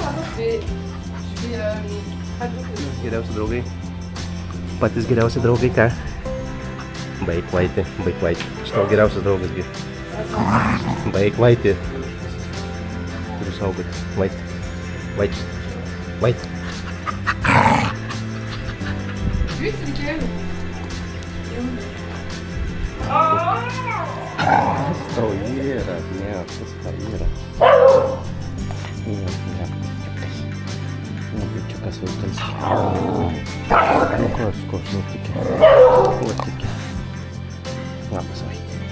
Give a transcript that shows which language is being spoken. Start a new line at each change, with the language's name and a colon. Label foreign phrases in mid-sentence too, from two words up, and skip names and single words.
French: Maintenant, je vais traduire.
Lithuanian: Geriausi draugai. Patys geriausi draugai, ką? Baik, Vaiti. Aš tau geriausias draugas, gi. Baik, Vaiti. Turiu saugoti. Vaiti.
French: Lui, c'est lequel?
Lithuanian: Kas tau yra? Ne, kas tau yra? Bičiukas Vaitalskis. Nu, ko, tikė. Labas, Vaiti.